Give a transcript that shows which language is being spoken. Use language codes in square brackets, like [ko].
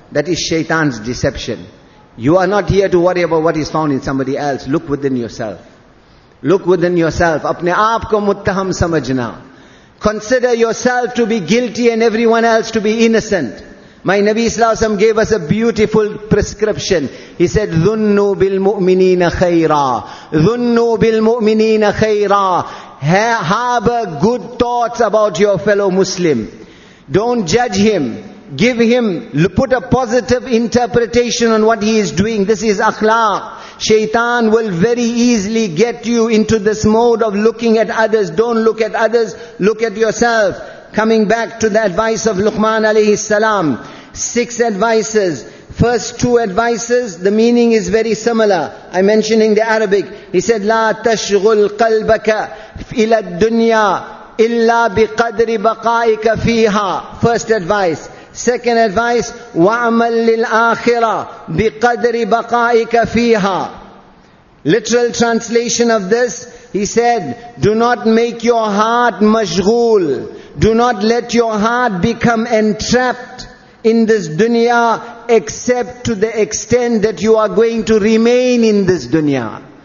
[en] That is shaitan's deception. You are not here to worry about what is found in somebody else. Look within yourself. Look within yourself. [ur] Apne aap ko muttaham samajna. [en] Consider yourself to be guilty and everyone else to be innocent. My Nabi Sallallahu Alaihi Wasallam gave us a beautiful prescription. He said, [ar] ظُنُّوا بِالْمُؤْمِنِينَ خَيْرًا. ظُنُّوا بِالْمُؤْمِنِينَ خَيْرًا. [en] Harbor good thoughts about your fellow Muslim. Don't judge him. Give him, put a positive interpretation on what he is doing. This is akhlaq. Shaitan will very easily get you into this mode of looking at others. Don't look at others, look at yourself. Coming back to the advice of Luqman alayhi salam. 6 advices. First 2 advices, the meaning is very similar. I'm mentioning the Arabic. He said, [ar] لا تشغل قلبك إلى الدنيا إلا بقدر بقائك فيها. [en] First advice. Second advice, [ar] وَعْمَلْ لِلْآخِرَةِ بِقَدْرِ بَقَائِكَ فِيهَا. [en] Literal translation of this, he said, do not make your heart mashghul. Do not let your heart become entrapped in this dunya except to the extent that you are going to remain in this dunya.